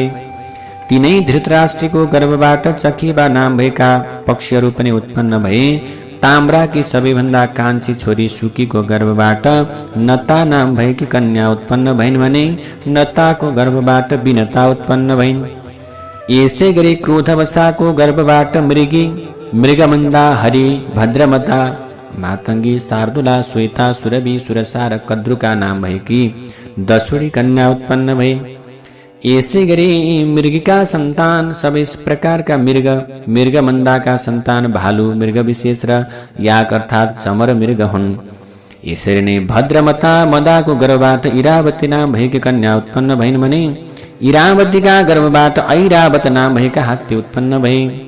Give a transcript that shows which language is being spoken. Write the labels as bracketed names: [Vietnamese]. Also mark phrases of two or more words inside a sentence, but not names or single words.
[Nepali] तिनै धृतराष्ट्रीको गर्भबाट चकेबा नाम भएका पक्षीहरू पनि उत्पन्न भए। ताम्राकी सबैभन्दा कान्छी छोरी सुकीको गर्भबाट नता नाम भएकी कन्या उत्पन्न भइन् भने नताको गर्भबाट विनता उत्पन्न भइन्। यसै गरी क्रोधवशाको गर्भबाट मृगी, मृगमन्दा, हरि, भद्रमता, मातङ्गी, शार्दुला, श्वेता, सुरभि, सुरसा र कद्रुका नाम भएकी 10वटी कन्या उत्पन्न भए। यसै गरी मृगका सन्तान सबै प्रकारका मृगमन्दाका सन्तान भालु, मृगविशेष र याक अर्थात् चमर मृग हुन्। यसरी नै भद्रमता मदाको गर्भबाट इरावती नाम भएकी कन्या उत्पन्न भइन् भने इरावतीका गर्भबाट ऐरावत नाम भएका हात्ती उत्पन्न भए।